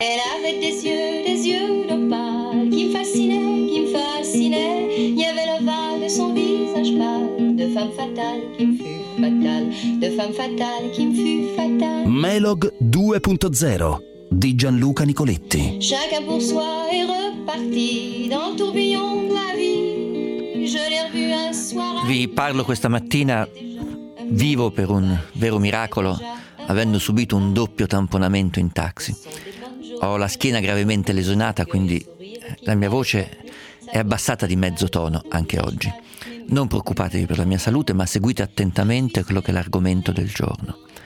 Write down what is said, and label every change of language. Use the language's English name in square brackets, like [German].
[French] avait des yeux d'opale, qui me fascinait, il y avait l'ovale de son visage pâle, de femme fatale qui me fut fatale, de femme fatale qui me fut fatale. [Italian] Melog 2.0 di Gianluca Nicoletti. [French] Chacun pour soi est reparti dans le tourbillon de la vie. [Italian] Vi parlo questa mattina vivo per un vero miracolo, avendo subito un doppio tamponamento in taxi. Ho la schiena gravemente lesionata, quindi la mia voce è abbassata di mezzo tono anche oggi. Non preoccupatevi per la mia salute, ma seguite attentamente quello che è l'argomento del giorno.